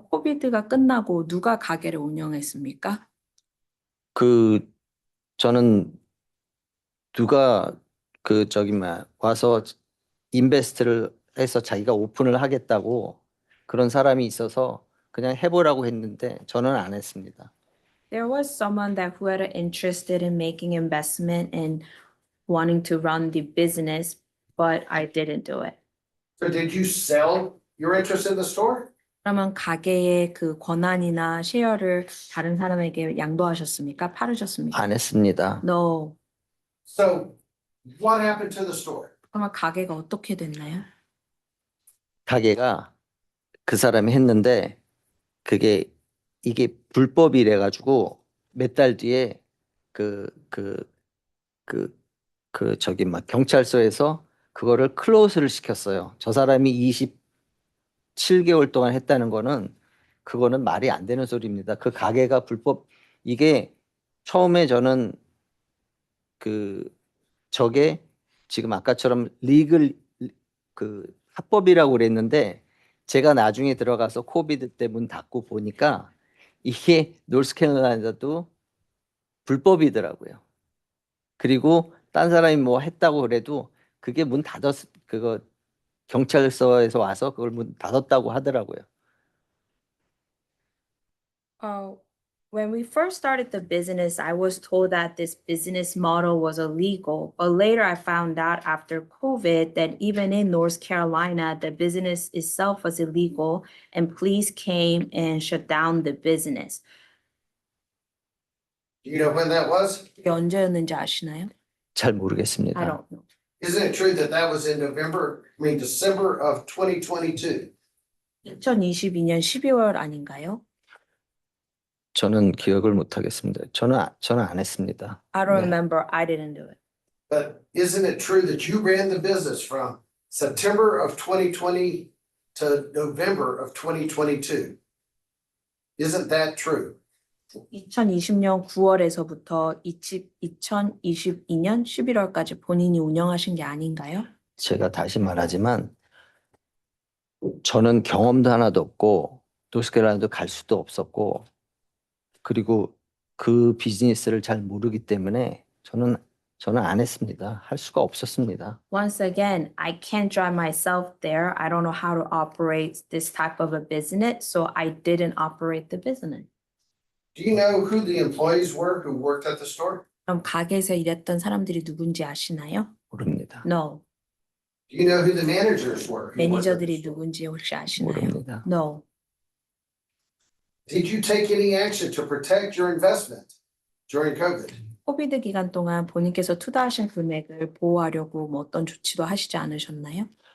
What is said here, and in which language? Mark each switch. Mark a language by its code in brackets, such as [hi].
[ko] 코비드가 끝나고 누가 가게를 운영했습니까? 저는 누가 와서 인베스트를 해서 자기가 오픈을 하겠다고 그런 사람이 있어서 그냥 해보라고 했는데 저는 안 했습니다. [en] There was someone that who had an interested in making investment and wanting to run the business, but I didn't do it. So did you sell your interest in the store? [ko] 그러면 가게의 그 권한이나 쉐어를 다른 사람에게 양도하셨습니까? 팔으셨습니까? 안 했습니다. [en] No. So what happened to the store? [ko] 그러면 가게가 어떻게 됐나요? 가게가 그 사람이 했는데 이게 불법이래 가지고 몇 달 뒤에 경찰서에서 그거를 클로즈를 시켰어요. 저 사람이 27개월 동안 했다는 거는 그거는 말이 안 되는 소리입니다. 그 가게가 불법 이게 처음에 저는 그 저게 지금 아까처럼 리글 그 합법이라고 그랬는데 제가 나중에 들어가서 코비드 때 문 닫고 보니까 이게 노스캐롤라이나도 불법이더라고요. 그리고 딴 사람이 뭐 했다고 그래도 그게 문 닫았 그거 경찰서에서 와서 그걸 문 닫았다고 하더라고요. [en] When we first started the business, I was told that this business model was illegal. But later I found out after COVID that even in North Carolina, the business itself was illegal and police came and shut down the business. Do you know when that was? [ko] 그게 언제였는지 아시나요? 잘 [en] I [ko] 모르겠습니다. [en] don't know. Isn't it true that that was in December of 2022? [ko] 2022년 12월 아닌가요? 저는 기억을 못 하겠습니다. 저는 안 했습니다. [en] I don't remember. I didn't do it. But isn't it true that you ran the business from September of 2020 to November of 2022? Isn't that true? [ko] 2020년 9월에서부터 2022년 11월까지 본인이 운영하신 게 아닌가요? 제가 다시 말하지만 저는 경험도 하나도 없고 노스캐롤라이나도 갈 수도 없었고 그리고 그 비즈니스를 잘 모르기 때문에 저는 안 했습니다. 할 수가 없었습니다. [en] Once again, I can't drive myself there. I don't know how to operate this type of a business, so I didn't operate the business. Do you know who the employees were who worked at the store? [ko] 그럼 가게에서 일했던 사람들이 누군지 아시나요? 모릅니다. [en] No. Do you know who the managers were? who worked at the [ko] 매니저들이 [en] store? [ko] 누군지 혹시 아시나요? 모릅니다. [en] No. Did you take any action to protect your investment during COVID? [ko] 코비드 기간 동안 본인께서 투자하신 금액을 보호하려고 뭐 어떤 조치도 하시지 않으셨나요?